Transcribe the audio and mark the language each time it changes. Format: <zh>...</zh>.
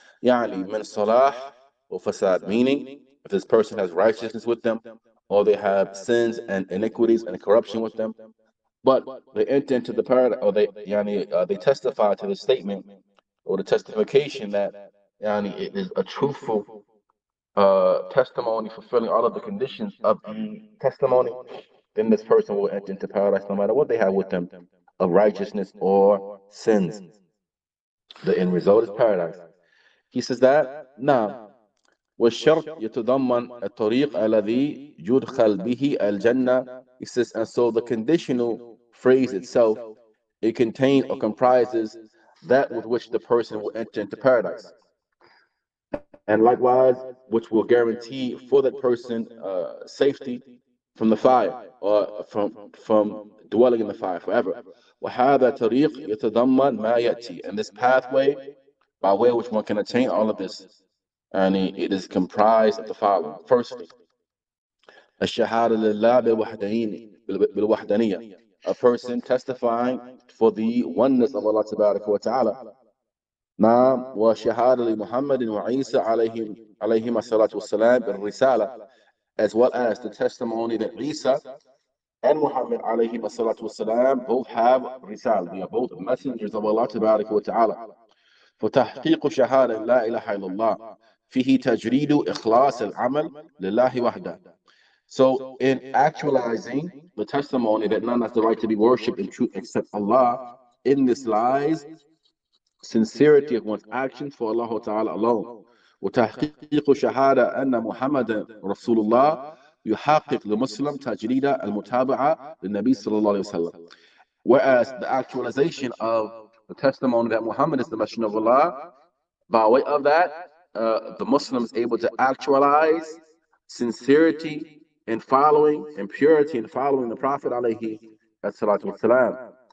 <en>Yani min salah or fasad, meaning if this person has righteousness with them, or they have sins and iniquities and corruption with them, but they enter into the paradise, or they testify to the statement or the testification that it is a truthful testimony fulfilling all of the conditions of the testimony, then this person will enter into paradise no matter what they have with them of righteousness or sins. The end result is paradise. He says that now</en> <ar>والشرط يتضمن الطريق الذي يدخل به الجنة.</ar> <en>He says, and so the conditional phrase itself, it contains or comprises that with which the person will enter into paradise. And likewise, which will guarantee for that person safety from the fire or from dwelling in the fire forever.</en> <ar>وهذا طريق يتضمن ما يأتي.</ar> <en>And this pathway by way of which one can attain all of this, and it is comprised of the following. Firstly,</en> <ar>الشهادة لله بالوحدانية,</ar> <en>a person testifying for the oneness of Allah Tabaraka wa Ta'ala. نعم.</en> <ar>وشهادة لمحمد وعيسى عليهما الصلاة والسلام بالرسالة,</ar> <en>as well as the testimony that Isa and Muhammad</en> <ar>عليهما الصلاة والسلام</ar> <en>both have risal. They are both messengers of Allah Tabaraka wa Ta'ala.</en> <ar>فتحقيق شهادة لا إله إلا الله فيه تجريد إخلاص العمل لله وحده.</ar> <en>So in actualizing the testimony that none has the right to be worshipped in truth except Allah, in this lies sincerity of one's actions for Allah Ta'ala alone.</en> <ar>وتحقيق شهادة أن محمد رسول الله يحقق لمسلم تجريد المتابعة للنبي صلى الله عليه وسلم.</ar> <en>Whereas the actualization of the testimony that Muhammad is the Messenger of Allah, by way of that, the Muslim is able to actualize sincerity in following and purity in following the Prophet alayhi salatu wasalam.</en>